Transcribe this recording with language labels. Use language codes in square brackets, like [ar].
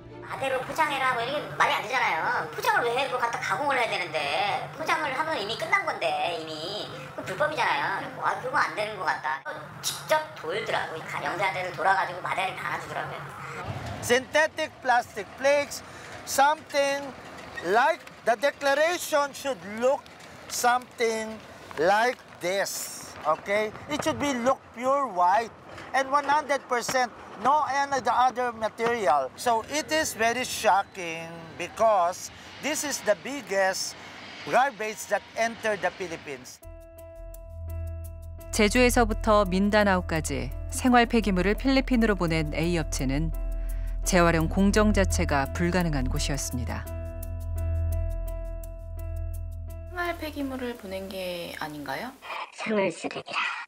[ko] 아대로 포장해라 뭐 이게 말이 안 되잖아요. 포장을 왜 해? 그거 갖다 가공을 해야 되는데 포장을 하면 이미 끝난 건데 이미 그거 불법이잖아요. 아 그거 안 되는 것 같다. 직접 돌더라고요. 영세한테를 돌아가지고 마대를 달아주더라고요. [en] Synthetic plastic flakes, something like the declaration should look something like this. Okay, it should be look pure white and 100%. No any other material. So it is very shocking because this is the biggest garbage that entered the Philippines. [ko] 제주에서부터 민다나오까지 생활 폐기물을 필리핀으로 보낸 A업체는 재활용 공정 자체가 불가능한 곳이었습니다. 생활 폐기물을 보낸 게 아닌가요? 생활 쓰레기라.